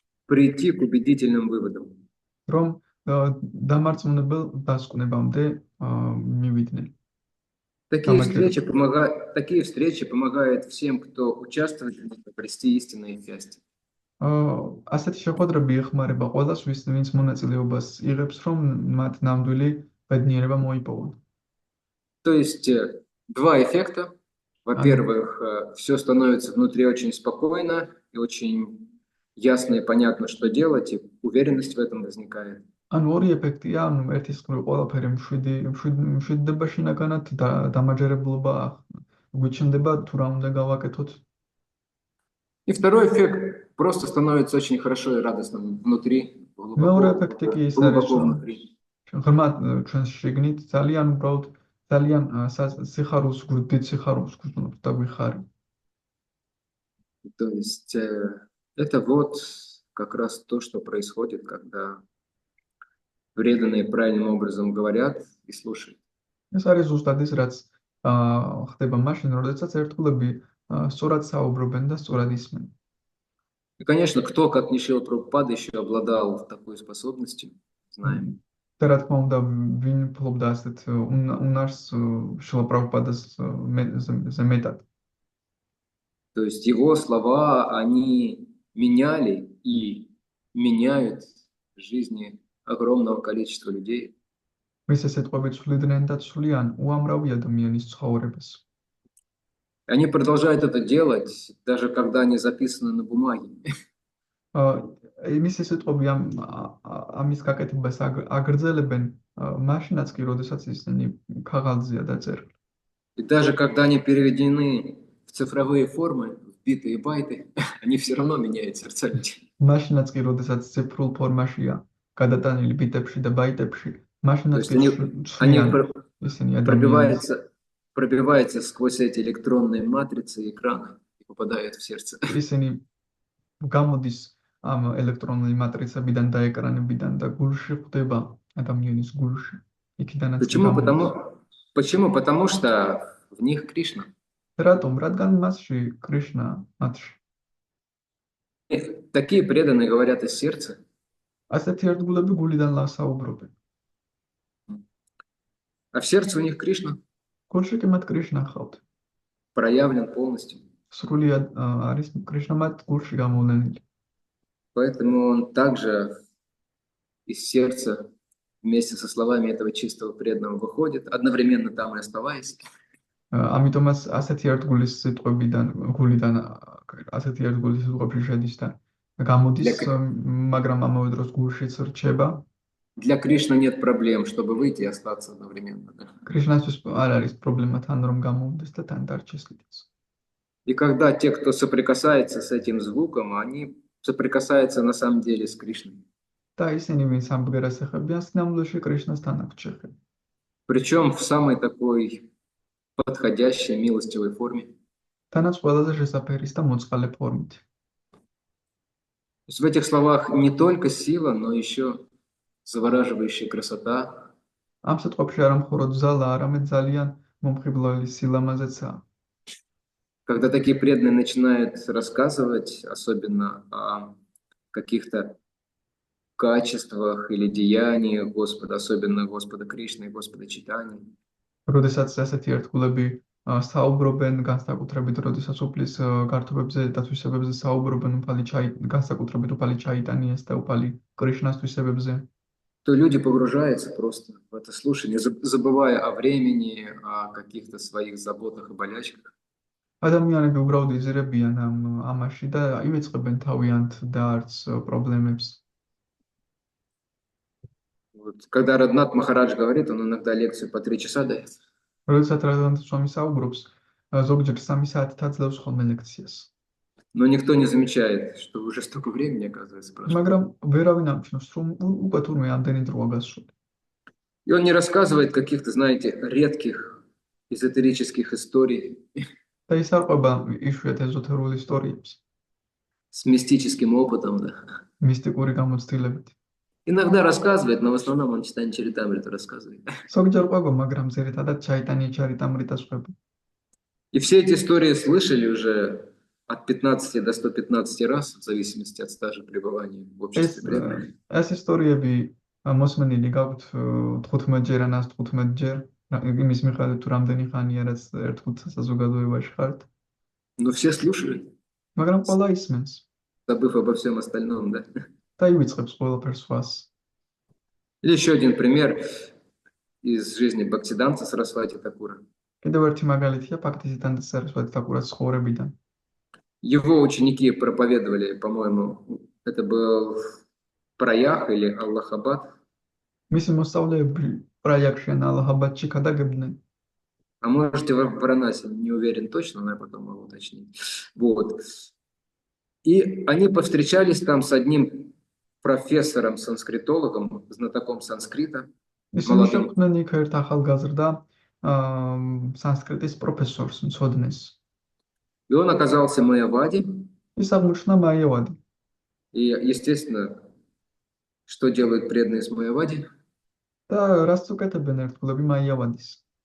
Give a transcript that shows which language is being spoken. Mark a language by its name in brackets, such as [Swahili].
[Russian] прийти к убедительным выводам. [Georgian] რომ დამარწმუნებელ დასკვნებამდე მივიდნენ. [Russian] Такие встречи помогают всем, кто участвует в них, обрести истинное счастье. [Georgian] ასეთი შეხვედრები ეხმარება ყველას, ვინც მონაწილეობას იღებს, რომ მათ ნამდვილი ბედნიერება მოიპოვონ. [Russian] То есть два эффекта. Во-первых, все становится внутри очень спокойно и очень ясно и понятно, что делать, и уверенность в этом возникает. [Georgian] ანუ ორი ეფექტია, ანუ ერთის მხრივ ყველაფერი მშვიდდება შინაგანად და დამაჯერებლობა გვიჩნდება თუ რა უნდა გავაკეთოთ. [Russian] И второй эффект просто становится очень хорошо и радостно внутри, [Georgian] მეორე ეფექტი კი ის არის, [Russian] глубоко [Georgian] რომ [Russian] внутри. [Georgian] ღრმა ჩვენს შიგნით ძალიან უბრალოდ ძალიან სიხარულს გვდით სიხარულს გვგრძნობთ და გვიხარით. [Russian] То есть это вот как раз то, что происходит, когда преданные правильным образом говорят и слушают. [Georgian] ეს არის ზუსტად ის, რაც ხდება მაშინ, როდესაც ერთგულები სწორად საუბრობენ და სწორად ისმენ. [Russian] И, конечно, кто, как не Шрила Прабхупада, еще обладал такой способностью, знаем. [Georgian] და რა თქმა უნდა, ვინ ფლობდა ასეთ უნარს შრილა პრაბჰუპადას მეტად. [Russian] То есть его слова, они меняли и меняют жизни огромного количества людей. [Georgian] მის სიტყვები ცვლიდნენ და ცვლიან უამრავი ადამიანის ცხოვრებას. [Russian] Они продолжают это делать, даже когда они записаны на бумаге. [Georgian] მის სიტყვები ამის გაკეთებას აგრძელებენ მაშინაც კი, როდესაც ისინი ქაღალდზეა დაწერილი. [Russian] И даже когда они переведены в цифровые формы, в биты и байты, они все равно меняют сердца людей. [Georgian] მაშინაც კი, როდესაც ციფრულ ფორმაშია გადატანილი ბიტებში და ბაიტებში, [Russian] То [Georgian] მაშინაც [Russian] есть [Georgian] კი [Russian] они [Georgian] ცვლიან ისინი ადამიანს. [Russian] пробиваются сквозь эти электронные матрицы и экраны и попадают в сердце. [Georgian] ისინი გამოდის ამ ელექტრონული матрицებიდან და ეკრანებიდან და გულში ხვდება ადამიანის гульში. იქიდანაც კი [Russian] Почему? [Georgian] გამოდის. [Russian] Почему? Потому что в них Кришна. [Georgian] რატომ? რადგან მასში კრიშნა მათში. [Russian] Такие преданные говорят из сердца. [Georgian] ასეთი ერთგულები გულიდან ლასაუბრობენ. [Russian] А в сердце у них Кришна [Georgian] გულში კი მათ კრიშნა ხავთ. [Russian] проявлен полностью. [Georgian] სრულიად არის კრიშნა მათ გულში გამოვლენილი. [Russian] Поэтому он также из сердца вместе со словами этого чистого преданного выходит, одновременно там и оставаясь. [Georgian] ამიტომაც ასეთი ერთგულის სიტყვებიდან გულიდან ასეთი ერთგულის სიტყვებში შედის და გამოდის, მაგრამ ამავე დროს გულშიც რჩება. [Russian] Для Кришны нет проблем, чтобы выйти и остаться одновременно. Да? [Georgian] კრიშნასთვის არ არის პრობლემა თან რომ გამოვიდეს და თან დარჩეს. [Russian] И когда те, кто соприкасается с этим звуком, они соприкасаются на самом деле с Кришной. [Georgian] და ისინი ვინც ამ ბგერას ეხებიან, სინამდვილეში კრიშნასთან აქვს შეხება. [Russian] Причем в самой такой подходящей, милостивой форме. [Georgian] თანაც ყველაზე შესაფერის და მოწყალე ფორმით. [Russian] То есть в этих словах не только сила, но еще завораживающая красота. [Georgian] ამ სიტყვებში არა მხოლოდ ძალა, არამედ ძალიან მომხიბლელი სილამაზეცაა. [Russian] Когда такие преданные начинают рассказывать, особенно о каких-то качествах или деяниях Господа, особенно Господа Кришны и Господа Чайтани. [Georgian] როდესაც ასეთი ერთგულები საუბრობენ, განსაკუთრებით როდესაც უფლის გართობებზე და თვისებებზე საუბრობენ, განსაკუთრებით უფალი ჩაიტანიას და უფალი კრიშნას თვისებებზე, [Russian] То люди погружаются просто в это слушание, забывая о времени, о каких-то своих заботах и болячках. [Georgian] ადამიანები უბრალოდ იზრებიან ამაში და ივიწყებენ თავიანთ და არც პრობლემებს. [Russian] Вот. Когда Раднат Махарадж говорит, он иногда лекцию по 3 часа дает. [Georgian] როდესაც რადანთა სვამი საუბრობს, ზოგჯერ 3 საათით აძლევს ხოლმე ლექციას. [Russian] Но никто не замечает, что уже столько времени, оказывается, прошло. [Georgian] მაგრამ ვერავინ ამჩნევს, რომ უკვე თურმე ამდენი დროა გასული. [Russian] И он не рассказывает каких-то, знаете, редких эзотерических историй [Georgian] და ის არ ყვება იშვიათ ეზოთერულ ისტორიებს, [Russian] с мистическим опытом, да. [Georgian] მისტიკური გამოცდილებით. [Russian] Иногда рассказывает, но в основном он Чайтанья Чаритамриту рассказывает. [Georgian] ზოგჯერ ყვება, მაგრამ ძირითადად ჩაიტანია ჩარიტამრიტას ყვება. [Russian] И все эти истории слышали уже от 15 до 115 раз, в зависимости от стажа пребывания в обществе преданных. [Georgian] ეს ისტორიები მოსმენილი გაქვთ 15-ჯერ ან 115-ჯერ, იმის მიხედვით თუ რამდენი ხანია რაც ერთგულ საზოგადოებაში ხართ. [Russian] Но все слушают, [Georgian] მაგრამ ყველა ისმენს [Russian] забыв обо всем остальном, да. [Georgian] და ივიწყებს ყველაფერს სხვას. [Russian] Или еще один пример из жизни Бхактисиддханты Сарасвати Такура. [Georgian] კიდევ ერთი მაგალითია ბхактисиддханта Сарасвати Такурас ცხოვრებიდან. [Russian] Его ученики проповедовали, по-моему, это был Праях или Аллахабад. [Georgian] მისი მოსწავლეები პრაიაგში ან ალაჰაბადში გადაგებდნენ. [Russian] А можете в Варанаси, не уверен точно, но я потом могу уточнить. Вот. И они повстречались там с одним профессором-санскритологом, знатоком санскрита. [Georgian] ისინი შეხვდნენ იქ ერთ ახალგაზრდა სანსკრიტის პროფესორს, მცოდნეს. [Russian] И он оказался майявади. [Georgian] ის აღმოჩნდა მაიავადი. [Russian] И, естественно, что делают преданные с майявади? [Georgian] და რას უკეთებენ ერთგულები მაიავადის?